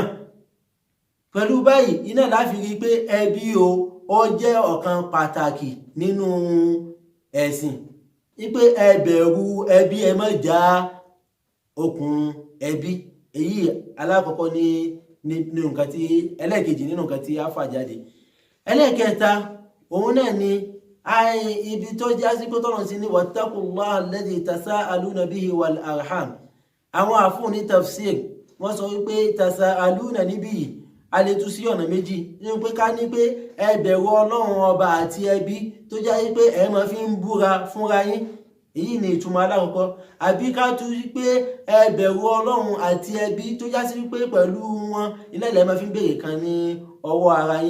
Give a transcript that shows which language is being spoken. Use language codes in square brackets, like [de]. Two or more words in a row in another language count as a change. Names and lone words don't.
[yo] Pẹ̀lú báyìí iná láfi rí pé ẹbí ó jẹ́ ọ̀kan pàtàkì nínú ẹ̀sìn, wípé ẹ bẹ̀rù ẹbí, ẹ má já okùn ẹbí. Èyí alákọ̀ọ́kọ́ ní nǹkan tí ẹlẹ́ẹ̀kejì nínú nǹkan tí a fà jáde. Ẹlẹ́ẹ̀kẹta, òun náà ni ibi tó já sí pé tọ́lọ̀ sí ní [ar] واتقوا الله الذي تساءلون به والأرحام. [yo] Àwọn àfún ní tafsir wọ́n sọ wípé tasaaluna níbí yìí a lè tú sí ọ̀nà méjì, ní pé ká ní pé ẹ bẹ̀rù Ọlọ́run ọba àti ẹbí tó já sí pé ẹ máa fi ń búra fúnra yín. Èyí ni ìtumọ̀ alákọ̀ọ́kọ́. Àbí ká tú pé ẹ bẹ̀rù Ọlọ́run àti ẹbí tó já sí pé pẹ̀lú wọn ilé ilẹ̀ máa fi ń béèrè kan ní ọwọ́ ara yín.